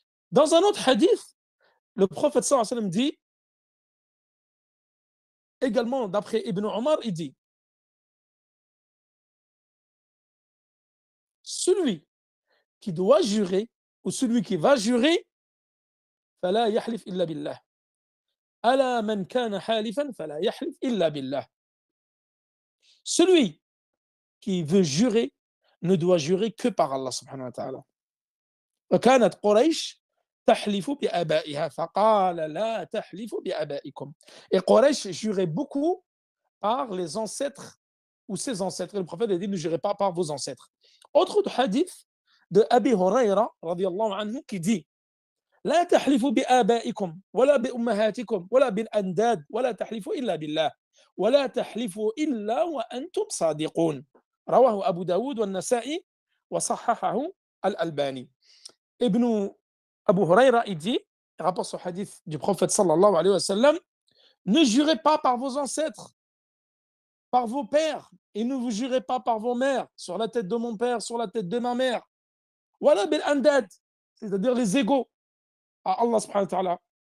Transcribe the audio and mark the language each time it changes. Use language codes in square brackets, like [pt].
[fr] Dans un autre hadith, le prophète sallallahu alayhi wa sallam dit également, d'après Ibn Omar, il dit celui qui doit jurer ou celui qui va jurer, [ar] فلا يحلف إلا بالله. ألا من كان حالفا فلا يحلف إلا بالله. [fr] Celui qui veut jurer ne doit jurer que par Allah subhanahu wa ta'ala. [ar] وكانت قريش تحلف بآبائها فقال لا تحلفوا بآبائكم. [fr] Et Quraysh jurait beaucoup par les ancêtres ou ses ancêtres. Et le prophète a dit ne jurez pas par vos ancêtres. Autre hadith de Abi Huraira radiyallahu anhu qui dit [ar] لا تحلفوا بآبائكم ولا بأمهاتكم ولا بالأنداد ولا تحلفوا إلا بالله ولا تحلفوا إلا وأنتم صادقون. رواه أبو داود والنسائي وصححه الألباني. [fr] Ibn Abu Huraira, il dit, il rapporte ce hadith du prophète sallallahu alayhi wa sallam, ne jurez pas par vos ancêtres, par vos pères, et ne vous jurez pas par vos mères, sur la tête de mon père, sur la tête de ma mère. [ar] Wala bil andad, [fr] c'est-à-dire les égaux à Allah subhanahu wa ta'ala.